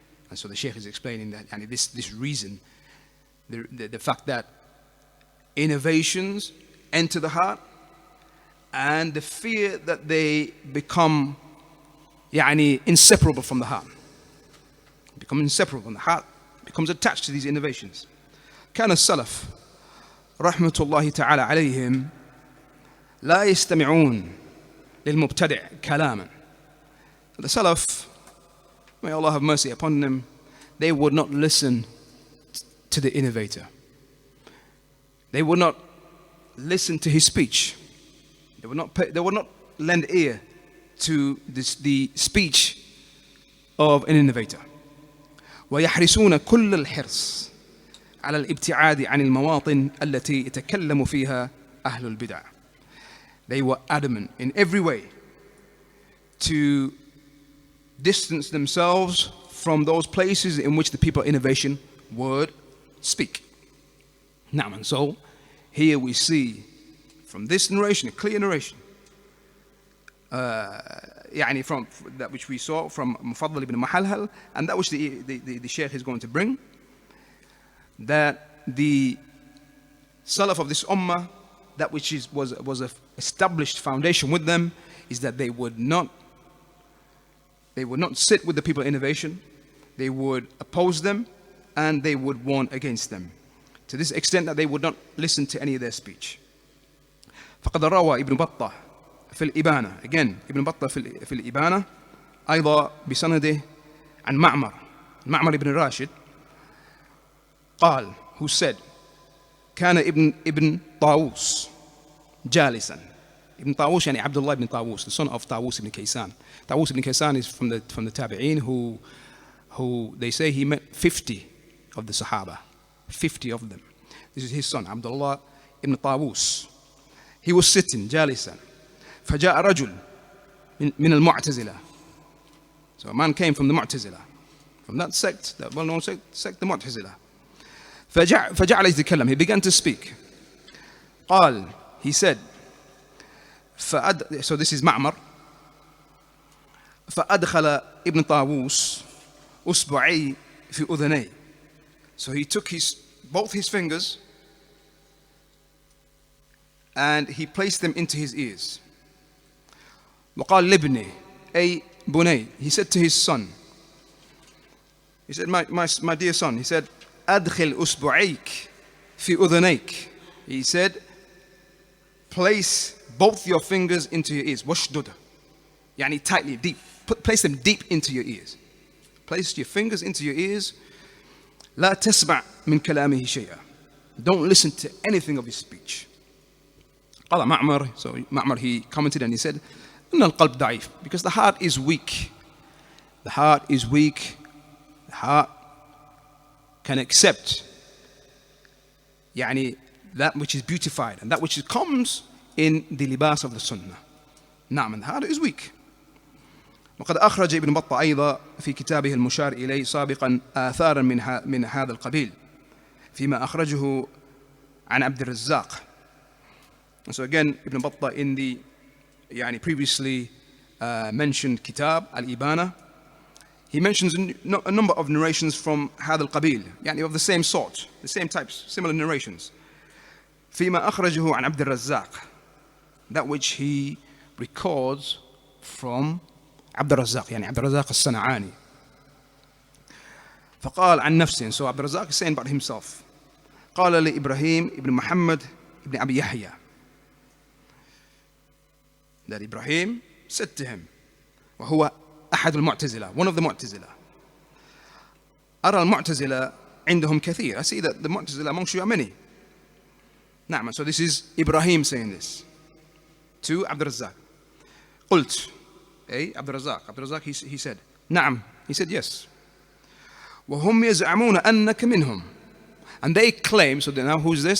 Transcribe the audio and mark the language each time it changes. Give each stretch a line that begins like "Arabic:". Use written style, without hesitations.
English: And so the Shaykh is explaining that
Arabic: يعني
English: this reason, the fact that innovations enter the heart and the fear that they become يعني inseparable from the heart. Become inseparable from the heart, becomes attached to these innovations.
Arabic: كان السلف رحمة الله تعالى عليهم لا يستمعون للمبتدع كلاما.
English: The Salaf, may Allah have mercy upon them, they would not listen to the innovator. They would not listen to his speech. They would not lend ear to the speech of an innovator.
Arabic: ويحرصون كل الحرص على الابتعاد عن المواطن التي يتكلم فيها أهل البدع.
English: They were adamant in every way to distance themselves from those places in which the people of innovation would speak. Now, and so here we see from this narration, a clear narration,
Arabic: يعني
English: from that which we saw from Mufaddal ibn Mahalhal, and that which the Shaykh is going to bring, that the Salaf of this Ummah, that which was an established foundation with them, is that they would not sit with the people of innovation, they would oppose them, and they would warn against them, to this extent that they would not listen to any of their speech.
Arabic: فقد روى ابن بطة في الإبانة,
English: again
Arabic: ابن بطة في الإبانة أيضا بسنده عن معمر ابن راشد قال,
English: who said,
Arabic: كان ابن طاووس جالسا.
English: Ibn Tawus, yani Abdullah ibn Tawus, the son of Tawus ibn Kaysan. Tawus ibn Kaysan is from the Tabi'een who they say he met 50 of the Sahaba. 50 of them. This is his son, Abdullah ibn Tawus. He was sitting,
Arabic: جالسا. فجاء رجل من المعتزلة.
English: So a man came from the Mu'tazila, from that sect, that well-known sect, the Mu'tazila.
Arabic: فجعل يتكلم.
English: He began to speak.
Arabic: قال,
English: he said, so this is Ma'mar.
Arabic: فأدخل ابن طاووس أصبعي في أذني.
English: So he took both his fingers and he placed them into his ears.
Arabic: وقال لابنه أي بني.
English: He said to his son, he said, my dear son, he said,
Arabic: أدخل أصبعيك في أذنيك.
English: He said, place both your fingers into your ears.
Arabic: واشدد. يعني
English: tightly, deep. Place them deep into your ears. Place your fingers into your ears
Arabic: لا تسمع من كلامه شيئا.
English: Don't listen to anything of his speech.
Arabic: قال معمر,
English: so Ma'mar, he commented and he said,
Arabic: إن القلب ضعيف,
English: because the heart is weak. The heart is weak. The heart can accept
Arabic: يعني
English: that which is beautified and that which comes in the libas of the sunnah.
Arabic: نعم,
English: and the heart is weak.
Arabic: وقد أخرج ابن بطة أيضا في كتابه المشار إليه سابقا آثارا من هذا القبيل فيما أخرجه عن عبد الرزاق.
English: And so again, Ibn Battah in the previously mentioned kitab Al-Ibana, he mentions a number of narrations from
Arabic: هذا القبيل,
English: of the same sort, the same types, similar narrations.
Arabic: فيما أخرجه عن عبد الرزاق,
English: that which he records from
Arabic: عبد الرزاق, عبد الرزاق الصنعاني. فقال عن نفسه,
English: so عبد الرزاق is saying about himself.
Arabic: قال لإبراهيم ابن محمد ابن أبي يحيى,
English: that Ibrahim said to him,
Arabic: وهو أحد المعتزلة,
English: one of the
Arabic: معتزلة. أرى المعتزلة عندهم كثير.
English: I see that the معتزلة amongst you are many.
Arabic: نعم,
English: so this is Ibrahim saying this to Abd al-Razzaq.
Arabic: قلت,
English: Abd al-Razzaq, he said,
Arabic: نعم,
English: he said yes.
Arabic: وهم يزعمون أنك منهم,
English: and they claim, so now who's this?